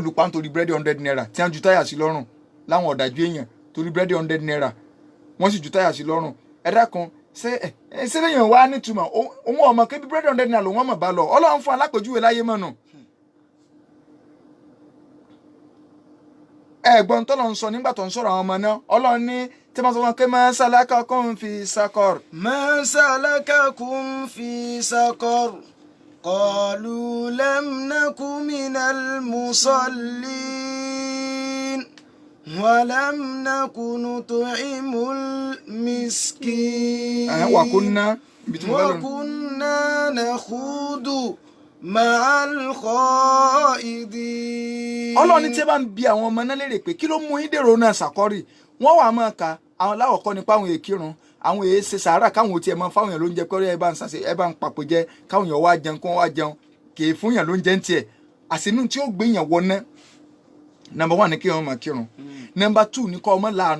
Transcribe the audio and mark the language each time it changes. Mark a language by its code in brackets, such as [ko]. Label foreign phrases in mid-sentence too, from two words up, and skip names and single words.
[yo] lù pa nítorí búrẹ́dì 100 naira tí wọ́n ju táyà sí lọ́rùn láwọn ọ̀dájú èèyàn torí búrẹ́dì 100 naira wọ́n sì ju táyà sí lọ́rùn ẹ̀dá kan ṣé lẹ́yìn wá nítumọ̀ òun ọmọ kébí búrẹ́dì 100 naira lòun ọmọ bá lọ Ọlọ́run fún alápèjúwe láyé mọ́nà ẹ̀gbọ́n tó lọ ń sọ nígbà tó ń sọ̀rọ̀ àwọn ọmọ náà Ọlọ́run ní tí wọ́n sọ wọn pé [ar] ما سلككم في سقر. ما سلككم في سقر. قالوا لم نك من المصلين ولم نك نطعم المسكين وكنا نخوض مع الخائضين. [yo] Ọlọ́run ní tí ẹ bá ń bi àwọn ọmọ náà lérè pé kí ló mú yín dèrò náà sàkọ́rì wọ́n wà máa ka àwọn láwọ̀kọ́ nípa àwọn èkírun àwọn èyí ṣe sàárà káwọn ò tiẹ̀ mọ fáwọn èèyàn ló ń jẹ pẹ́rẹ́ ẹ bá ń sàṣe ẹ bá ń papò jẹ káwọn èèyàn wá jẹun kó wá jẹun kì í fún yàn ló ń jẹ ń tiẹ̀ àsìnú tí ó gbé yàn wọná number 1 ní kí wọn máa kírun number 2 ní kọ́ ọmọ láàánú